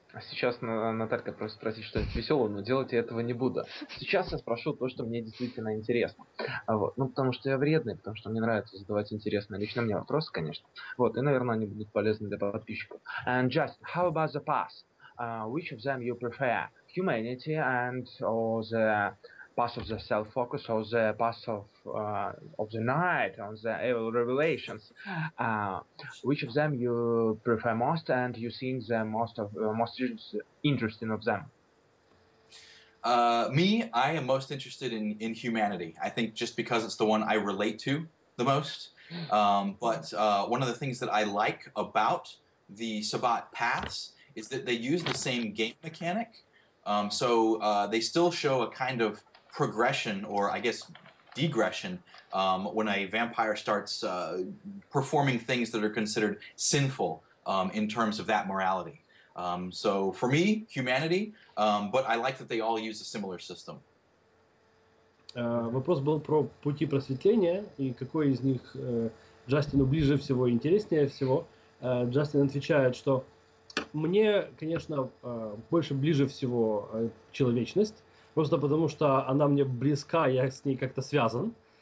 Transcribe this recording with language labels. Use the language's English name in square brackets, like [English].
[Russian] Сейчас Наталька просит спросить что-нибудь веселое, но делать я этого не буду. Сейчас я спрошу то, что мне действительно интересно. Потому что я вредный, потому что мне нравится задавать интересные лично мне вопросы, конечно. И, наверное, они будут полезны для подписчиков. [English] And Justin, how about the path? Which of them you prefer? Humanity or the path of the self-focus, or the path of the night, or the evil revelations? Which of them you prefer most, and you think the most interesting of them? Me, I am most interested in humanity. I think just because it's the one I relate to the most. But one of the things that I like about the Sabbat paths is that they use the same game mechanic. So they still show a kind of progression, or I guess degression, when a vampire starts performing things that are considered sinful in terms of that morality. So for me, humanity, but I like that they all use a similar system. [Russian] Вопрос был про пути просветления и какой из них Джастину ближе всего и интереснее всего. Джастин отвечает, что мне, конечно, больше ближе всего человечность, просто потому что она мне близка, я с ней как-то связан.